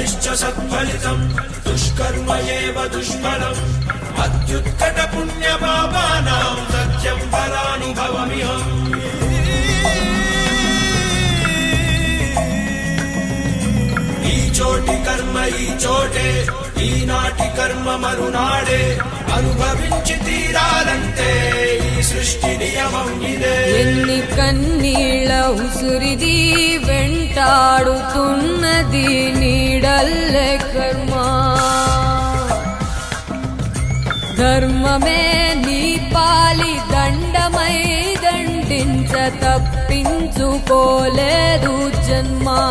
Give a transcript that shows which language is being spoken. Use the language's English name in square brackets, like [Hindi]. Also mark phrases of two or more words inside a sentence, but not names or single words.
[Sanskrit] सत्फलितम् दुष्कर्म एव दुष्फलम् अत्युत्कट पुण्यपापानां सत्यं फलानुभवमिहम् [Telugu] ఈ చోటి కర్మ ఈ చోటే ఈనాటి కర్మ మరునాడే అనుభవించి తీరాలంటే ఈ సృష్టి నియమం ఇదే ఎన్ని కన్నీళ్ళ ఉసురిది వెంటాడుతున్నది నీడల్లే కర్మ ధర్మమే నీ పాలి దండమై దండించ తప్పించుకోలేదు జన్మ